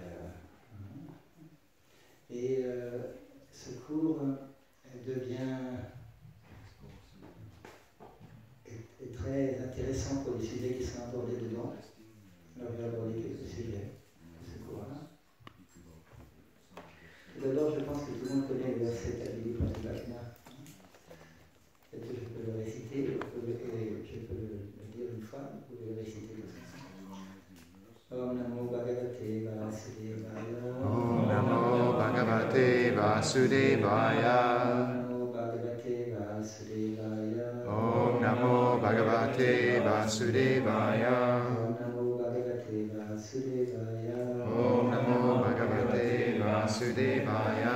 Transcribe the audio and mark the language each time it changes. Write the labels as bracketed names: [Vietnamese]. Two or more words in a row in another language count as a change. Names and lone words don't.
[French] Et ce cours est très intéressant pour les sujets qui sont abordés dedans. Alors, je vais aborder quelques sujets de ce cours-là. D'abord, je pense que tout le monde connaît le verset Tabi Panipatena. Peut-être que je peux le réciter, et je peux le dire une fois, vous pouvez le réciter comme ça. [Sanskrit] Om Namo Bhagavate Vasudevaya. Om Namo Bhagavate Vasudevaya. Om Namo Bhagavate Vasudevaya. Om Namo Bhagavate Vasudevaya.